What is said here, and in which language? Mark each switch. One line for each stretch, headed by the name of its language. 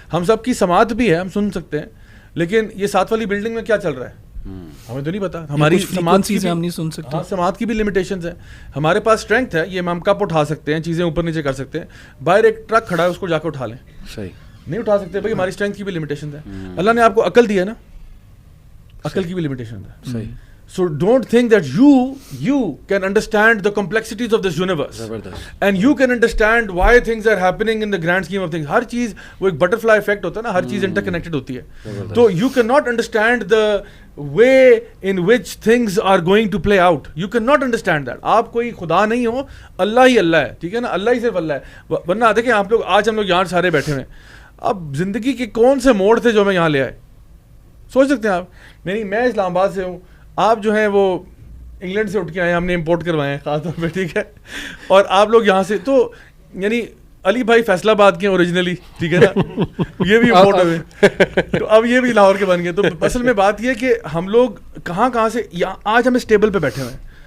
Urdu: ہم سب کی سماعت بھی ہے, ہم سن سکتے ہیں, لیکن یہ 7 والی بلڈنگ میں کیا چل رہا ہے ہمیں تو نہیں پتا. ہماری سماعت کی ہم نہیں سن سکتے, سماعت کی بھی لمیٹیشنز ہیں. ہمارے پاس اسٹرینتھ ہے, یہ ہم کپ اٹھا سکتے ہیں, چیزیں اوپر نیچے کر سکتے ہیں. باہر ایک ٹرک کھڑا ہے, اس کو جا کے اٹھا لیں, صحیح نہیں اٹھا سکتے بھائی, ہماری اسٹرینتھ کی بھی لمیٹیشنز ہیں. اللہ نے آپ کو عقل دی ہے نا, عقل کی بھی لمیٹیشنز ہیں. صحیح.
English: So don't think that you can understand the complexities of this universe and you can understand why things are happening in the grand scheme of things.
Urdu: ہر چیز وہ ایک بٹرفلائی افیکٹ ہوتا ہے نا, ہر چیز انٹر کنیکٹڈ ہوتی ہے.
English: تو you cannot understand the way in which things are going to play out. You cannot understand that.
Urdu: آپ کوئی خدا نہیں ہو, اللہ ہی اللہ ہے, ٹھیک ہے نا, اللہ ہی صرف اللہ ہے. ورنہ دیکھیں آپ لوگ, آج ہم لوگ یہاں سارے بیٹھے ہوئے ہیں, اب زندگی کے کون سے موڑ تھے جو میں یہاں لے آئے, سوچ سکتے ہیں آپ. میں اسلام آباد سے ہوں, آپ جو ہیں وہ انگلینڈ سے اٹھ کے آئے ہیں, ہم نے امپورٹ کروائے ہیں خاص طور پہ, ٹھیک ہے, اور آپ لوگ یہاں سے, تو یعنی علی بھائی فیصل آباد کے اوریجنلی, ٹھیک ہے نا, یہ بھی امپورٹ ہوئے, تو اب یہ بھی لاہور کے بن گئے. تو اصل میں بات یہ ہے کہ ہم لوگ کہاں سے آج ہم اس ٹیبل پہ بیٹھے ہوئے ہیں.